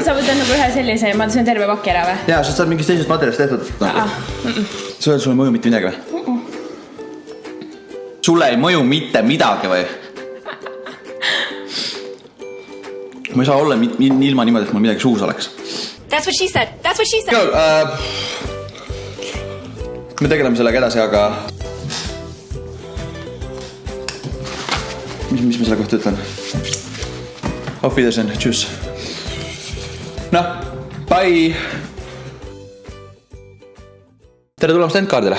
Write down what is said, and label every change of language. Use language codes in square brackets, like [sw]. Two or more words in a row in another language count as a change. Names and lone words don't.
[et] Sa võtad nagu ühe sellise ja ma söön terve paki ära või? Jaa, sa saad mingist teisest materjalist tehtud. Sa öeld, sul ei mõju mitte midagi või? Sulle ei mõju mitte midagi või? Ma ei saa olla ilma niimoodi, et mul midagi suus oleks. [en] That's what she said. That's what she said. [et] Me tegeleme sellega edasi, aga... Mis ma selle kohta ütlen? [de] Auf Wiedersehen, tschüss. [et] Noh, bye! Tere tulemast Endkaardile.